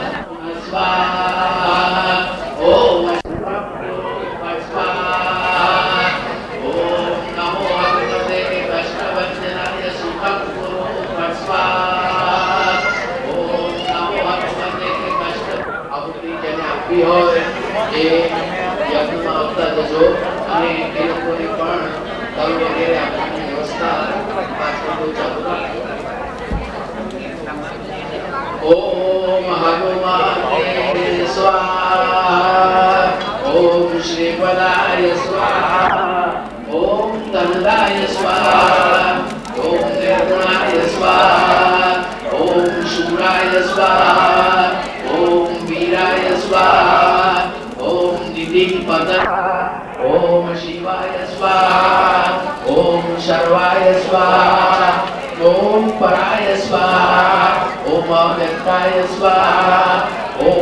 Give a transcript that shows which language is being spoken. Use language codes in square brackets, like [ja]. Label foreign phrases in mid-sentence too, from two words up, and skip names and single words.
[sa] स्वाहा ओम स्वाहा ओम नमो भगवते कृष्णवंदनाय सुखं कुरु स्वाहा ओम नमो भगवते कृष्ण [gu] જેને આપી હોય એ યજ્ઞમાં આવતા જજો અને એ લોકોને પણ તલ વગેરે આપવાની વ્યવસ્થા પાછળ ચાલુ રાખજો [sa] ઓમ હનુમાને સ્વાહા ઓમ શ્રીપદાય સ્વાહા ઓમ તનદાય સ્વાહા ઓમ નિર્ગુણાય સ્વાહા ઓમ શૂરાય સ્વાહા ओम वीराय स्वाहा ओम निधिपतये ओम शिवाय स्वाहा ओम सर्वाय स्वाहा ओम पराय स्वाहा ओम अव्यक्ताय स्वाहा ओम